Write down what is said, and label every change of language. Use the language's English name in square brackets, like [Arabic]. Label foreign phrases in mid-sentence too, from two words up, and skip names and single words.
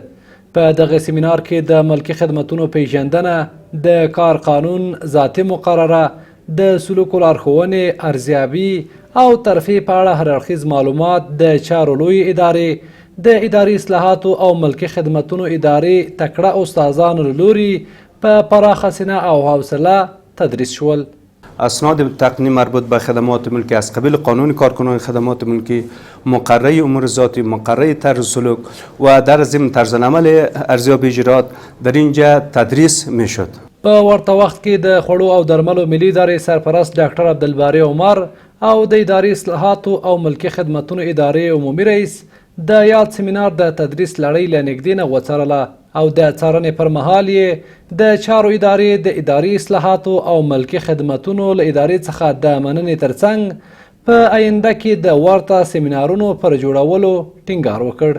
[Pashto] په دغه سیمینار کې د ملکي خدمتونو پیژندنه، د کار قانون، ذاتي مقرره، د سلوک لارښوونې، ارزیابي او ترفیع په اړه هر اړخیز معلومات د چارو لویې ادارې، د اداري اصلاحاتو او ملکي خدمتونو ادارې تکړه استادانو له لوري په پراخه سینه او حوصله تدریس شول. [Persian] اسناد تقنینی مربوط به خدمات ملکی از قبیل قانون کارکنان خدمات ملکی، مقرره امور ذاتی، مقرره طرز سلوک و در ضمن طرزالعمل ارزیابی اجرات در اینجا تدریس میشد. [Pashto] په ورته وخت کې د خوړو او درملو ملي ادارې سرپرست ډاکټر عبدالباري عمر او د اداري اصلاحاتو او ملکي خدمتونو ادارې عمومي رئیس د یاد سیمینار د تدریس لړۍ له نږدې نه وڅارله او د څارنې پر مهال یې د چارو ادارې د اداري اصلاحاتو او ملکي خدمتونو له ادارې څخه د مننې ترڅنګ په آینده کې د ورته سیمینارونو پر جوړولو ټینګار وکړ.